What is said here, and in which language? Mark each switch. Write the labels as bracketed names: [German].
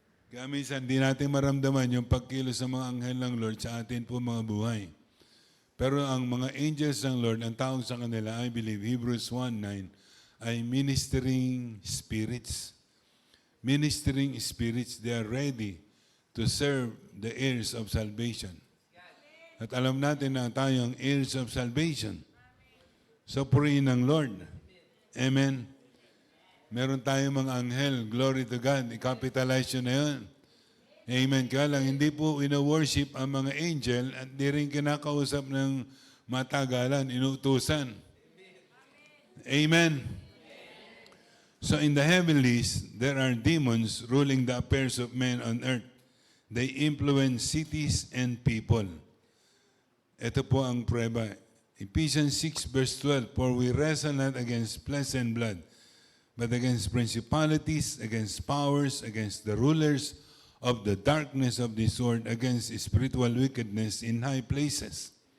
[Filipino] Kaya minsan, di natin maramdaman yung pagkilos sa mga anghel ng Lord sa atin po mga buhay. Pero ang mga angels ng Lord, ang tawag sa kanila, [English] I believe, [Filipino] Hebrews 1:9, ay ministering spirits. [English] Ministering spirits, they are ready to serve the heirs of salvation. [Filipino] At alam natin na tayo ang heirs of salvation. So, purihin ng Lord. Amen. Meron tayong mga anghel. [English] Glory to God. [Filipino] I-capitalize yun na yun. Amen. Kaya lang, hindi po ina-worship ang mga angel at di rin kinakausap ng matagalan, inutusan. Amen. [English] So in the heavenlies, there are demons ruling the affairs of men on earth. They influence cities and people. [Filipino] Ito po ang prueba. [English] Ephesians 6 verse 12, for we wrestle not against flesh and blood, but against principalities, against powers, against the rulers of the darkness of this world, against spiritual wickedness in high places.